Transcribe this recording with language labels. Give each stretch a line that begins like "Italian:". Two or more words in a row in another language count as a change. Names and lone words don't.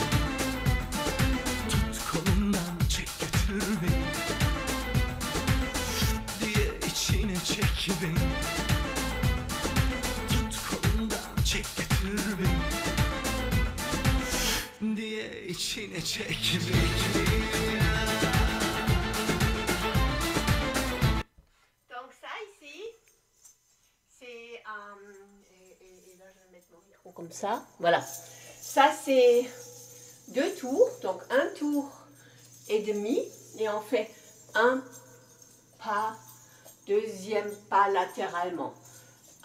Turkish: Tut kolumdan çek götür beni, diye içine çek beni. Tut kolumdan çek götür beni, diye içine çek beni.
French: Donc ça ici, c'est et là je vais mettre mon micro comme ça, voilà. Ça c'est 2 tours, donc un tour et demi, et on fait un pas, deuxième pas latéralement.